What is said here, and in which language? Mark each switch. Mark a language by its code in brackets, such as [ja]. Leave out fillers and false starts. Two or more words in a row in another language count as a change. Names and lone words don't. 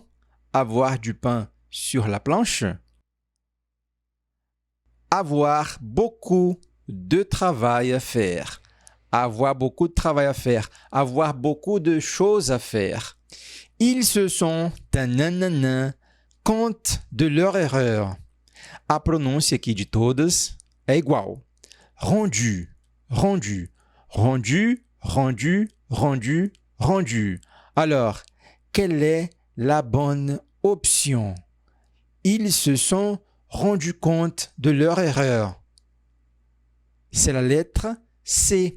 [fr] Avoir du pain sur la planche. Avoir beaucoup de travail à faire. Avoir beaucoup de travail à faire. Avoir beaucoup de choses à faire. Ils se sont compte de leur erreur. [pt] A pronúncia aqui de todas é igual. [fr] Rendu, rendu, rendu, rendu, rendu, rendu. Alors, quelle est la bonne option? Ils se sont rendus compte de leur erreur. C'est la lettre C.